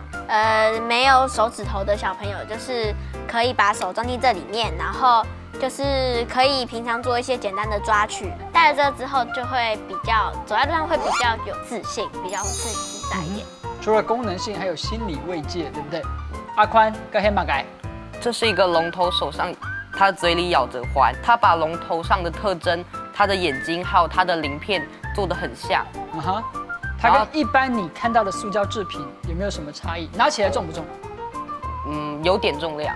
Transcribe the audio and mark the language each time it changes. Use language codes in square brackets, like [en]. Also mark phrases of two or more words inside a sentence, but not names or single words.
[zh] 沒有手指頭的小朋友，就是可以把手裝進這裡面，然後就是可以平常做一些簡單的抓取。戴了這之後，就會比較走在路上會比較有自信，比較自在一點。除了功能性，還有心理慰藉，對不對？阿寬跟黑馬改，这是一个龍頭手上它嘴里咬着环，它把龙头上的特征、它的眼睛还有它的鳞片做得很像。它跟一般你看到的塑胶制品有没有什么差异？拿起来重不重？有点重量。